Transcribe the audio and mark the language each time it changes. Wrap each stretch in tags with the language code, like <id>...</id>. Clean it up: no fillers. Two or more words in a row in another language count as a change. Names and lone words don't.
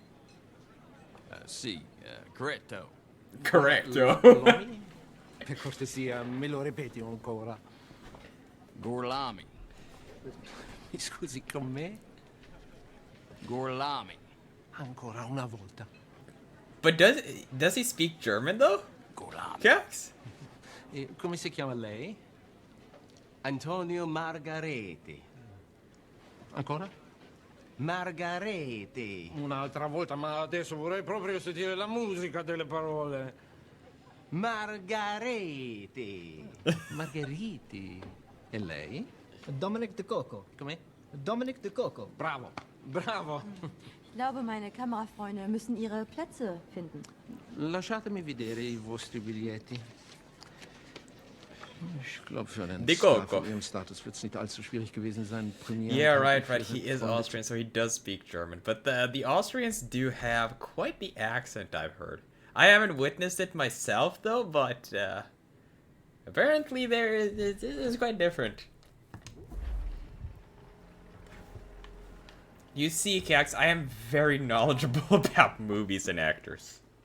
<it>Sì, corretto. Corretto. Gorlomi? Per cortesia, me lo ripeti ancora. Gorlami. Mi scusi, con me? Gorlami. Ancora una volta.</it> <en>But does he speak German, though? Gorlami. Yes.</en> <it>E come si chiama lei? Antonio Margareti. Ancora? Margareti. Un'altra volta, ma adesso vorrei proprio sentire la musica delle parole. Margareti. Margheriti. E lei? Dominic De Cocco. Come? Dominic De Cocco. Bravo. Bravo.</it> <de>Ich glaube, meine Kamerafreunde müssen ihre Plätze finden.</de> <it>Lasciatemi vedere I vostri biglietti.</it> <de>Ich glaube, für einen De Star Cocco. von Ihrem Status wird es nicht allzu schwierig gewesen sein, Premiere.</de> <en>Yeah, right. He is Austrian, so he does speak German. But the Austrians do have quite the accent, I've heard. I haven't witnessed it myself, though, but apparently it is quite different. You see, Cax, I am very knowledgeable about movies and actors.</en>